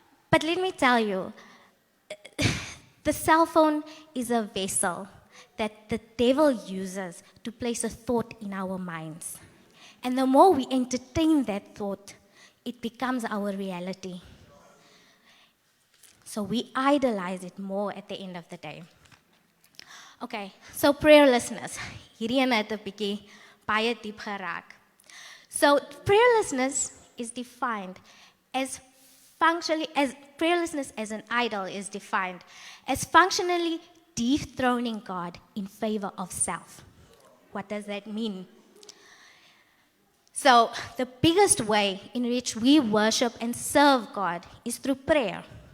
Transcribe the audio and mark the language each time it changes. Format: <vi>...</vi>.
<en>But let me tell you, the cell phone is a vessel that the devil uses to place a thought in our minds. And the more we entertain that thought, it becomes our reality. So we idolize it more at the end of the day. Okay, so prayerlessness.</en> <af>Hierdie ene het 'n bietjie baie diep geraak.</af> <en>So prayerlessness is defined as prayerlessness as an idol is defined as functionally dethroning God in favor of self. What does that mean? So the biggest way in which we worship and serve God is through prayer.</en>